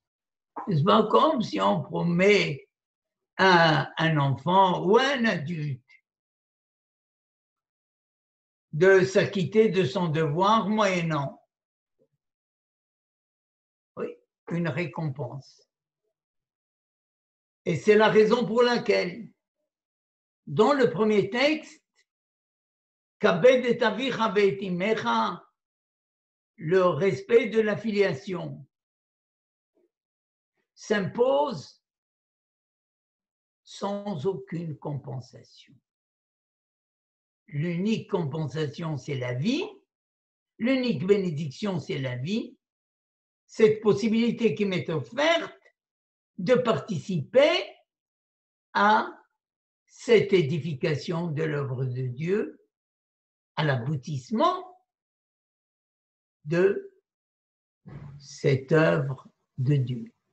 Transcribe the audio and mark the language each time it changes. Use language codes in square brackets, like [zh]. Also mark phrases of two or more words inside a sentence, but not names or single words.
[fr] C'est pas comme si on promet à un enfant ou à un adulte de s'acquitter de son devoir moyennant, oui, une récompense. Et c'est la raison pour laquelle, dans le premier texte, [he] כבד את אביך ואת אמך, [fr] le respect de la filiation s'impose sans aucune compensation. L'unique compensation, c'est la vie. L'unique bénédiction, c'est la vie. Cette possibilité qui m'est offerte de participer à cette édification de l'œuvre de Dieu, à l'aboutissement de cette œuvre de Dieu.